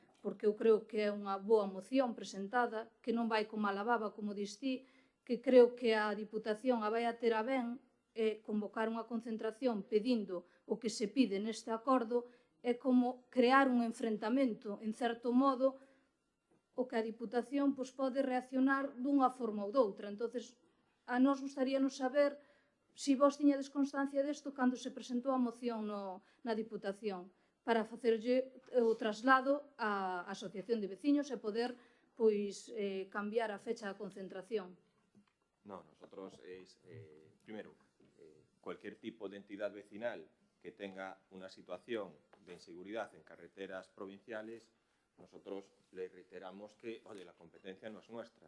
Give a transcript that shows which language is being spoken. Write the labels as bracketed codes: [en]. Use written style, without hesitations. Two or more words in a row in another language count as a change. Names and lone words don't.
[gl] porque eu creo que é unha boa moción presentada, que non vai con mala baba, como dis ti, que creo que a Diputación a vai a ter a ben convocar unha concentración pedindo o que se pide neste acordo é como crear un enfrentamento, en certo modo, o que a Diputación pode reaccionar dunha forma ou doutra. Entonces, a nós gustaríanos saber se vos tiñades constancia desto cando se presentou a moción na Diputación, para facerlle o traslado á Asociación de Veciños e poder cambiar a fecha da concentración. [es] No, nosotros primero, cualquier tipo de entidad vecinal que tenga una situación de inseguridad en carreteras provinciales, nosotros le reiteramos que, oye, la competencia no es nuestra.